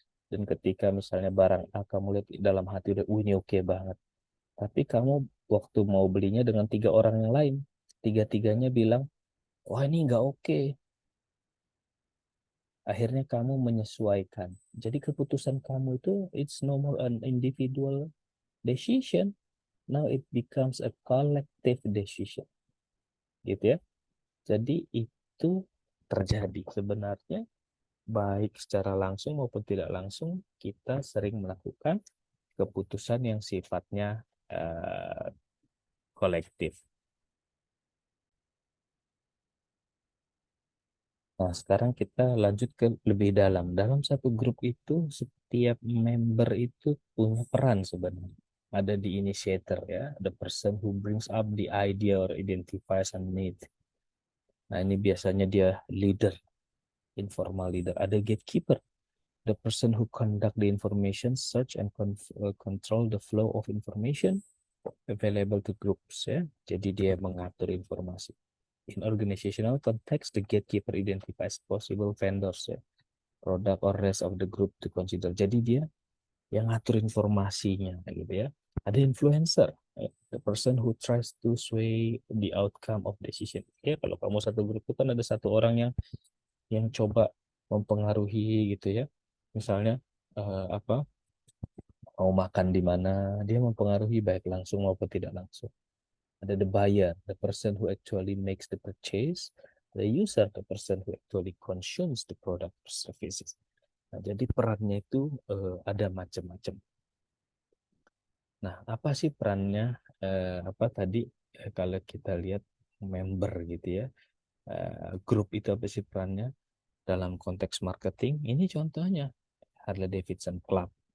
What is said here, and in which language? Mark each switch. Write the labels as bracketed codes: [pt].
[id] Dan ketika misalnya barang A kamu lihat dalam hati udah, ini oke banget. Tapi kamu waktu mau belinya dengan 3 orang yang lain, tiga-tiganya bilang, wah ini nggak oke. Akhirnya kamu menyesuaikan. Jadi keputusan kamu itu, [en] it's no more an individual decision. Now it becomes a collective decision. [id] Gitu ya. Jadi itu terjadi sebenarnya baik secara langsung maupun tidak langsung kita sering melakukan keputusan yang sifatnya kolektif. Nah, sekarang kita lanjut ke lebih dalam. Dalam satu grup itu, setiap member itu punya peran sebenarnya. Ada di initiator ya, [en] the person who brings up the idea or identifies a need. [id] Nah, ini biasanya dia leader, informal leader. Ada [en] gatekeeper, the person who conduct the information search and control the flow of information available to groups ya. [id] Jadi dia mengatur informasi. [en] In organizational context, the gatekeeper identifies possible vendors ya, product or rest of the group to consider. [id] Jadi dia yang ngatur informasinya gitu ya. Ada [en] influencer, ya, the person who tries to sway the outcome of decision. [id] Oke, kalau kamu satu grup itu kan ada satu orang yang coba mempengaruhi gitu ya. Misalnya apa mau makan di mana, dia mempengaruhi baik langsung maupun tidak langsung. Ada [en] the buyer, the person who actually makes the purchase, the user, the person who actually consumes the product or services. [id] Nah, jadi perannya itu ada macam-macam. Nah, apa sih perannya? Apa tadi kalau kita lihat member gitu ya, grup itu apa sih perannya dalam konteks marketing? Ini contohnya Harley Davidson Club.